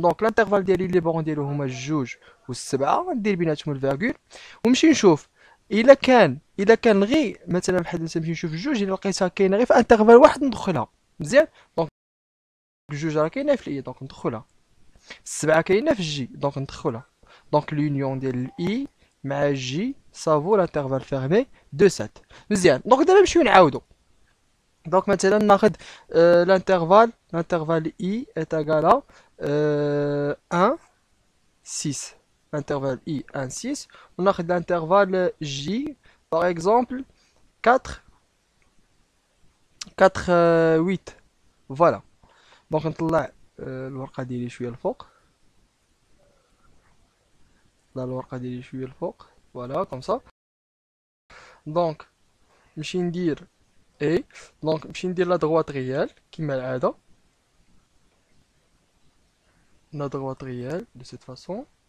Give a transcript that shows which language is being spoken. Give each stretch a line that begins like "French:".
Arabic: دونك الانترفال ديالي لي بغون ديالو هما الجوج والسبعه، ندير بيناتهم الفيرغول ونمشي نشوف الا كان غير مثلا بحال نمشي نشوف الجوج الا لقيتها كاينه غير في انترفال واحد ندخلها. مزيان. دونك الجوج راه كاينه في الاي دونك ندخلها، السبعه كاينه في الجي دونك ندخلها. دونك لونيون ديال الاي مع الجي سافو لانترفال فيرمي دو 7. مزيان. دونك دابا نمشيو نعاودو. دونك مثلا ناخد
French: l'intervalle I est égal à 1 6. L'intervalle I 1 6. On a l'intervalle J par exemple 4 4 8. Voilà.
Arabic: دونك نطلع الورقه ديالي شويه الفوق. نطلع الورقه ديالي شويه الفوق.
French: فوالا كوم سا.
Arabic: دونك نمشي ندير اي. دونك نمشي ندير لا droite ريال كما العاده.
French: La droite réelle de cette façon.